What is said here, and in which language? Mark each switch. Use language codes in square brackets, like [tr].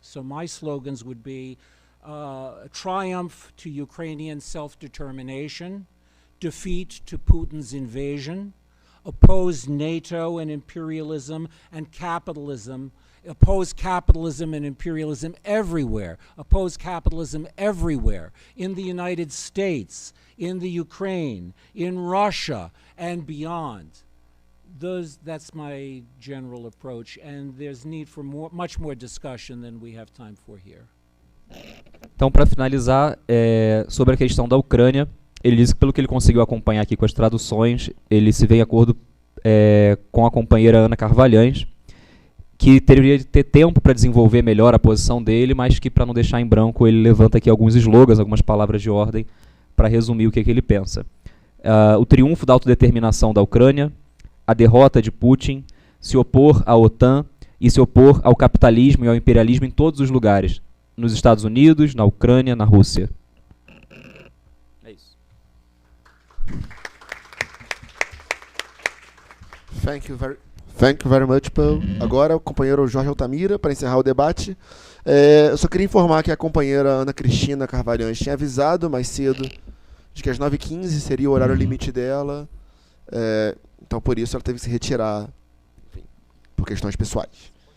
[en] So my slogans would be triumph to Ukrainian self-determination, defeat to Putin's invasion, oppose NATO and imperialism and capitalism, oppose capitalism and imperialism everywhere, oppose capitalism everywhere, in the United States, in the Ukraine, in Russia, and beyond. That's my general approach, and there's need for much more discussion than we have time for here. [pt] Então, para finalizar, sobre a questão da Ucrânia, ele diz que, pelo que ele conseguiu acompanhar aqui com as traduções, ele se vê em acordo com a companheira Ana Carvalhães, que teria de ter tempo para desenvolver melhor a posição dele, mas que, para não deixar em branco, ele levanta aqui alguns slogans, algumas palavras de ordem, para resumir o que ele pensa. O triunfo da autodeterminação da Ucrânia, a derrota de Putin, se opor à OTAN e se opor ao capitalismo e ao imperialismo em todos os lugares, nos Estados Unidos, na Ucrânia, na Rússia. É isso. [en] Thank you very much, Paul. [pt] Agora o companheiro Jorge Altamira, para encerrar o debate. Eu só queria informar que a companheira Ana Cristina Carvalhães tinha avisado mais cedo de que às 9h15 seria o horário limite dela. Então, por isso, ela teve que se retirar, enfim, por questões pessoais.